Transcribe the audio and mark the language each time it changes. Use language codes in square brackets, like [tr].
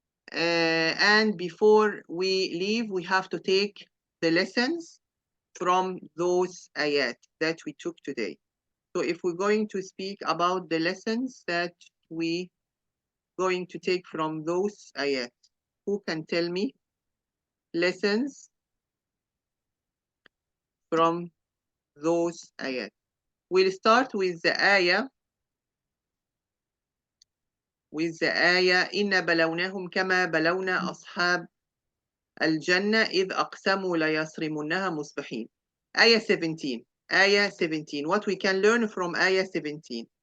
[en] And before we leave, we have to take the lessons from those ayat that we took today. So if we're going to speak about the lessons that we going to take from those ayat, who can tell me lessons from those ayat. We'll start with the ayah [ar] إِنَّا بَلَوْنَاهُمْ كَمَا بَلَوْنَا أَصْحَابَ الْجَنَّةِ إِذْ أَقْسَمُوا لَيَصْرِمُنَّهَا مُصْبِحِينَ. [en] Ayah 17. Ayah 17. What we can learn from Ayah 17?